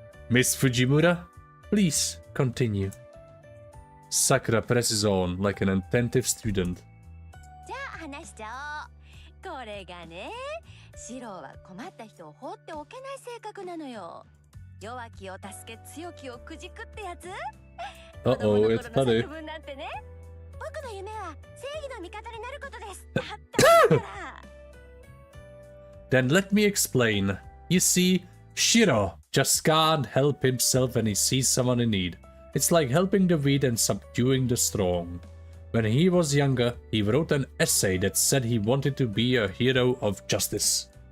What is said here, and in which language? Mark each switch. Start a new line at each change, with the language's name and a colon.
English: Miss Fujimura, please continue. Sakura presses on like an attentive student.
Japanese: じゃあ話しちゃおう。これがね、シローは困った人を放っておけない性格なのよ。弱きを助け強きをくじくってやつ。
English: Uh-oh, it's funny.
Japanese: 僕の夢は正義の味方になることです。だったから。
English: Then let me explain. You see, Shiro just can't help himself when he sees someone in need. It's like helping the weak and subduing the strong. When he was younger, he wrote an essay that said he wanted to be a hero of justice.